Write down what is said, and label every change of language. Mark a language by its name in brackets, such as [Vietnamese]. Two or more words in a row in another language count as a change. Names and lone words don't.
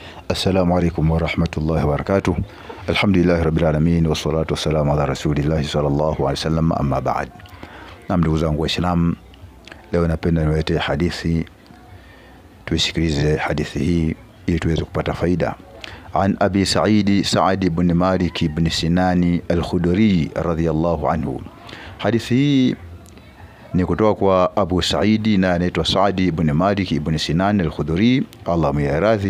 [Arabic] السلام عليكم ورحمة الله وبركاته الحمد لله رب العالمين والصلاة والسلام على رسول الله صلى الله عليه وسلم أما بعد. [Swahili] Na ndugu zangu Waislamu, leo napenda niwalete hadithi, tuisikilize hadithi hii ili tuweze kupata faida. [Arabic] عن أبي سعيد بن مالك بن سنان الخدري رضي الله عنه. [Swahili] Hadithi hii ni kutoka kwa Abu Sa'id na anaitwa Sa'id ibn Malik ibn Sinan al-Khudri, Allah myaradhi.